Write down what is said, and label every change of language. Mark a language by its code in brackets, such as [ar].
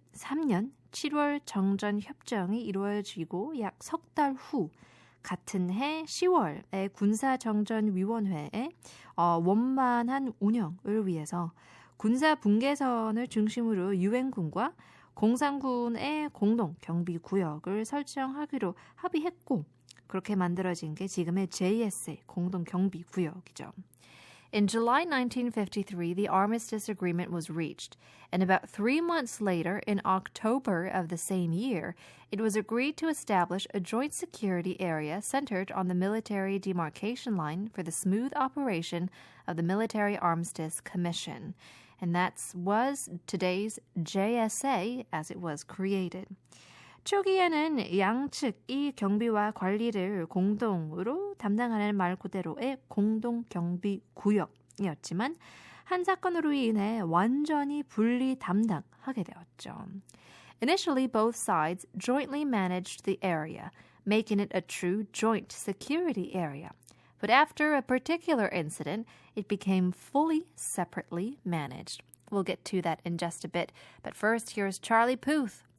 [ko] 1953년 7월 정전협정이 이루어지고 약 석 달 후 같은 해 10월에 군사정전위원회의 원만한 운영을 위해서 군사분계선을 중심으로 유엔군과 공산군의 공동경비구역을 설정하기로 합의했고 그렇게 만들어진 게 지금의 JSA 공동경비구역이죠. [en] In July 1953, the armistice agreement was reached, and about 3 months later, in October of the same year, it was agreed to establish a joint security area centered on the military demarcation line for the smooth operation of the Military Armistice Commission. And that was today's JSA as it was created. [ko] 초기에는 양측이 경비와 관리를 공동으로 담당하는 말 그대로의 공동경비구역이었지만 한 사건으로 인해 완전히 분리 담당하게 되었죠. [en] Initially, both sides jointly managed the area, making it a true joint security area. But after a particular incident, it became fully separately managed. We'll get to that in just a bit. But first, here's Charlie Puth.